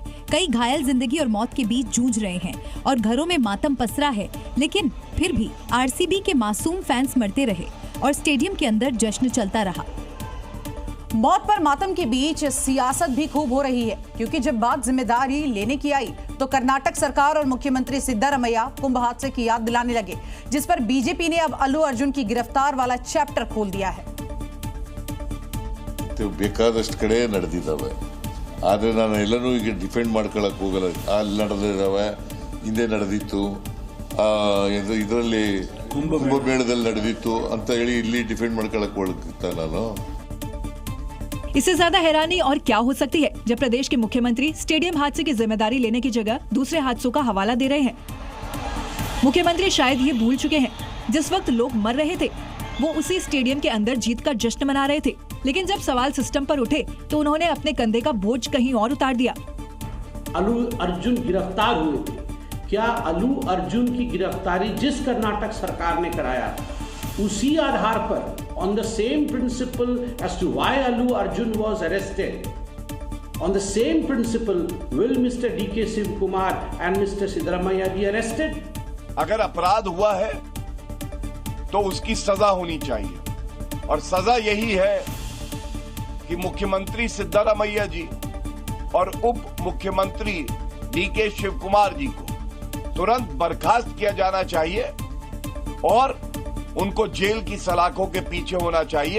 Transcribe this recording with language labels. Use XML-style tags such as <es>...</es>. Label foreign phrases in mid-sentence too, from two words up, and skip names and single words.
<hi>कई घायल जिंदगी और मौत के बीच जूझ रहे हैं और घरों में मातम पसरा है, लेकिन फिर भी आरसीबी के मासूम फैंस मरते रहे और स्टेडियम के अंदर जश्न चलता रहा। मौत पर मातम के बीच सियासत भी खूब हो रही है, क्योंकि जब बात जिम्मेदारी लेने की आई तो कर्नाटक सरकार और मुख्यमंत्री सिद्धारमैया कुंभ हादसे की याद दिलाने लगे, जिस पर बीजेपी ने अब अल्लू अर्जुन की गिरफ्तार वाला चैप्टर खोल दिया है।</hi> <kn>ಬೇಕಾದಷ್ಟು ಕಡೆ ನಡೆದಿದ್ದಾವೆ, ಆದರೆ ನಾನು ಎಲ್ಲನೂ ಈಗ ಡಿಫೆಂಡ್ ಮಾಡ್ಕೊಳ್ಳೋಕೆ ಹೋಗಲ್ಲ. ಅಲ್ಲಿ ನಡೆದಿದ್ದಾವೆ, ಹಿಂದೆ ನಡೆದಿತ್ತು, ಇದರಲ್ಲಿ ಕುಂಭಮೇಳದಲ್ಲಿ ನಡೆದಿತ್ತು ಅಂತ ಹೇಳಿ ಇಲ್ಲಿ ಡಿಫೆಂಡ್ ಮಾಡ್ಕೊಳ್ಳೋಕೆ ಹೋಗ್ತಾ ನಾನು।</kn> <hi>इससे ज्यादा हैरानी और क्या हो सकती है जब प्रदेश के मुख्यमंत्री स्टेडियम हादसे की जिम्मेदारी लेने की जगह दूसरे हादसों का हवाला दे रहे हैं। मुख्यमंत्री शायद ये भूल चुके हैं, जिस वक्त लोग मर रहे थे वो उसी स्टेडियम के अंदर जीत का जश्न मना रहे थे, लेकिन जब सवाल सिस्टम पर उठे तो उन्होंने अपने कंधे का बोझ कहीं और उतार दिया। अल्लू अर्जुन गिरफ्तार हुए थे, क्या अल्लू अर्जुन की गिरफ्तारी जिस कर्नाटक सरकार ने कराया उसी आधार पर,</hi> <en>on the same principle as to why Allu Arjun was arrested, on the same principle will Mr. D.K. Shiv Kumar and Mr. Siddaramaiah be arrested?</en> <hi>अगर अपराध हुआ है तो उसकी सजा होनी चाहिए और सजा यही है कि मुख्यमंत्री सिद्धारमैया जी और उप मुख्यमंत्री डीके शिव कुमार जी को तुरंत बर्खास्त किया जाना चाहिए और उनको जेल की सलाखों के पीछे होना चाहिए।</hi>